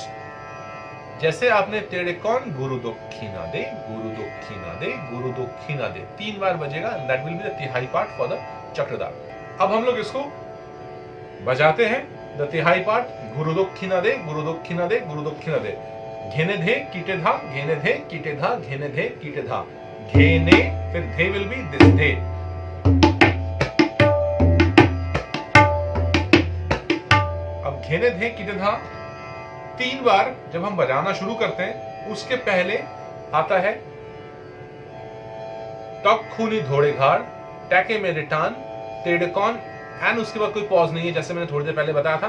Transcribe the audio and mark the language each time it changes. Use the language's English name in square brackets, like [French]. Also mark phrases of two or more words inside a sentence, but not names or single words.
[Hindi] जैसे आपने तेड़े कौन गुरु दक्षिणा दे गुरु दक्षिणा दे गुरु दक्षिणा दे 3 बार बजेगा, [English] that will be the tihai part for the chakradhar. [Hindi] अब हम लोग इसको बजाते हैं [English] the tihai part. [Hindi] गुरु दक्षिणा दे गुरु दक्षिणा दे गुरु दक्षिणा दे घेने धे कीटे धा घेने धे कीटे धा घेने धे कीटे धा घेने, फिर धे [English] will be this [Hindi] धे। अब घेने धे कीटे धा 3 बार जब हम बजाना शुरू करते हैं, उसके पहले आता है तोखुनी धोड़ेघार टाके मेरे टान तेड़े कौन, एंड उसके बाद कोई पॉज नहीं है, जैसे मैंने थोड़ी देर पहले बताया था।